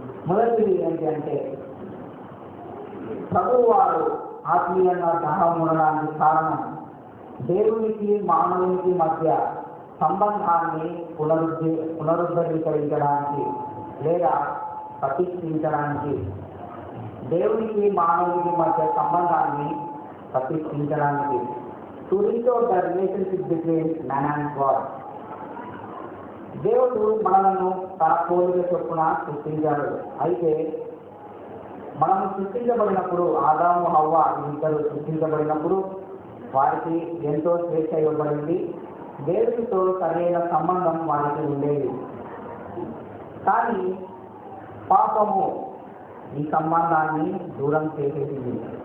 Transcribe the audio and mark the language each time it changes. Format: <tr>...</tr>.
<te>మొదటిది ఏంటి అంటే, ప్రభువు వారు ఆత్మీయంగా దాహం ఉండడానికి కారణం దేవునికి మానవునికి మధ్య సంబంధాన్ని పునరుద్ధరించడానికి లేదా ప్రతిష్ఠించడానికి. దేవునికి మానవునికి మధ్య సంబంధాన్ని ప్రతిష్ఠించడానికి.</te> <en>To restore the relationship between man and God.</en> <te>దేవుడు మనలను తన పోలిక చొప్పున సృష్టించాడు. అయితే మనము సృష్టించబడినప్పుడు ఆదాము హవ్వ ఇద్దరు సృష్టించబడినప్పుడు వారికి ఎంతో స్వేచ్ఛ ఇవ్వబడింది. దేవుడితో సరైన సంబంధం వారికి ఉండేది. కానీ పాపము ఈ సంబంధాన్ని దూరం చేసేసింది.</te>